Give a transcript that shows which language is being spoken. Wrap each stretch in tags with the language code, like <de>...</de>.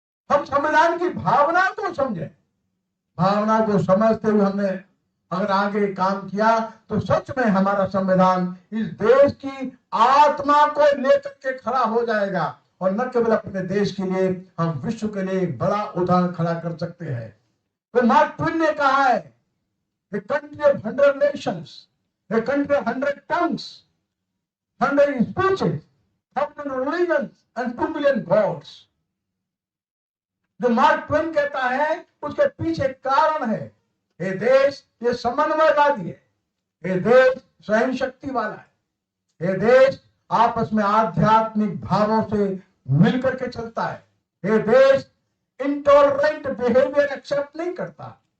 <hi>हम संविधान की भावना को समझें, भावना को समझते हुए हमने अगर आगे काम किया तो सच में हमारा संविधान इस देश की आत्मा को लेकर के खड़ा हो जाएगा, और न केवल अपने देश के लिए, हम विश्व के लिए एक बड़ा उदाहरण खड़ा कर सकते हैं। तो मार्क ट्वेन ने कहा है,</hi> <en>a country of 100 nations, a country of 100 tongues, 100 speeches, 100 religions and 2 million gods।</en> <hi>जो मार्क ट्वेन कहता है उसके पीछे कारण है, ये देश ये समन्वयवादी है, ये देश सहन शक्ति वाला है। ये देश आपस में आध्यात्मिक भावों से मिलकर के चलता है। ये देश</hi> <en>intolerant behaviour accept</en> <hi>नहीं करता।</hi>